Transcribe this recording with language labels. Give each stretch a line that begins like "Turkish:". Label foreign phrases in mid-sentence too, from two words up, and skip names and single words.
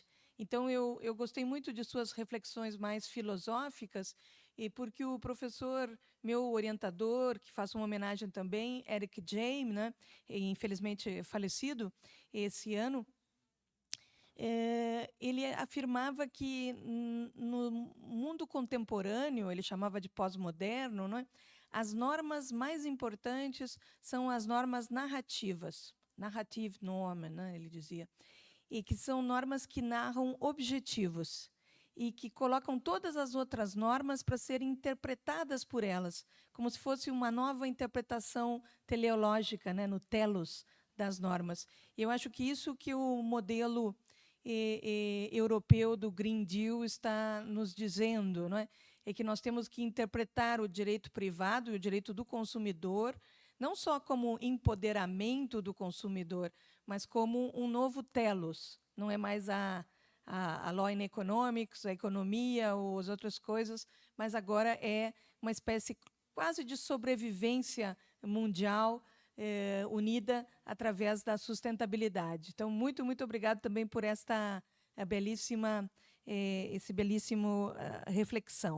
Portuguese: Então, eu gostei muito de suas reflexões mais filosóficas, e porque o professor, meu orientador, que faço uma homenagem também, Eric James, né, infelizmente falecido esse ano, ele afirmava que no mundo contemporâneo, ele chamava de pós-moderno, não é? As normas mais importantes são as normas narrativas,
German: narrative normen,
Portuguese: né, ele dizia, e que são normas que narram objetivos e que colocam todas as outras normas para serem interpretadas por elas, como se fosse uma nova interpretação teleológica, né, no telos das normas. Eu acho que isso que o modelo europeu do Green Deal está nos dizendo, não é? É que nós temos que interpretar o direito privado e o direito do consumidor não só como empoderamento do consumidor, mas como um novo telos. Não é mais a
English: law in economics,
Portuguese: a economia ou as outras coisas, mas agora é uma espécie quase de sobrevivência mundial unida através da sustentabilidade. Então, muito, muito obrigado também por esta belíssima, esse belíssimo reflexão.